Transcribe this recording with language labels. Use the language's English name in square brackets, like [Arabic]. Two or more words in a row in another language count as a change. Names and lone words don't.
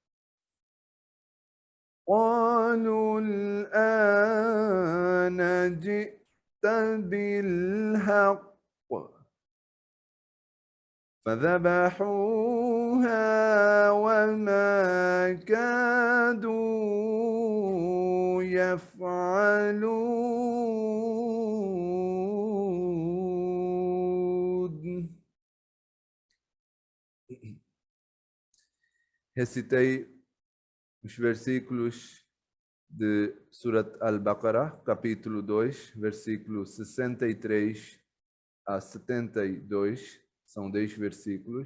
[Arabic] قالوا الآن جئت بالحق فذبحوها وما كادوا يفعلون. [Portuguese] Recitei os versículos de Surat Al-Baqarah, capítulo 2, versículos 63 a 72, são 10 versículos.